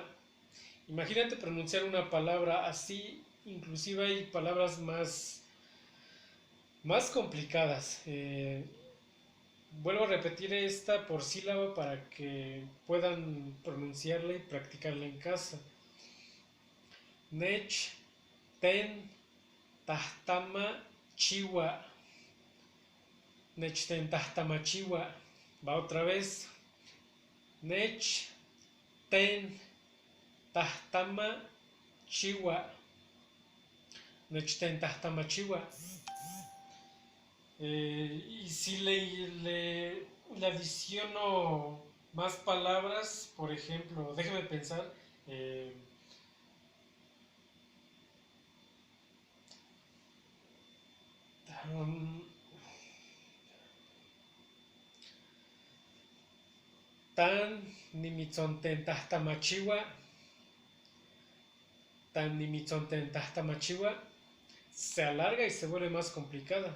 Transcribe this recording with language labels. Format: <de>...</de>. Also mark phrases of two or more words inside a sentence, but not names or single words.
<es>Imagínate pronunciar una palabra así, inclusive hay palabras más complicadas. Vuelvo a repetir esta por sílaba para que puedan pronunciarla y practicarla en casa.</es> <nah>Nech, ten, tahtama, chiwa. Nech, ten, tahtama, chiwa.</nah> <es>Va otra vez.</es> <nah>Nech, ten, tahtama, chiwa. Nech, ten, tahtama, chiwa.</nah> <es>Y si le adiciono más palabras, por ejemplo, déjeme pensar, eh, um,</es> <nah>tan nimitzontentajtamachiwa, tan nimitzontentajtamachiwa,</nah> <es>se alarga y se vuelve más complicada.</es>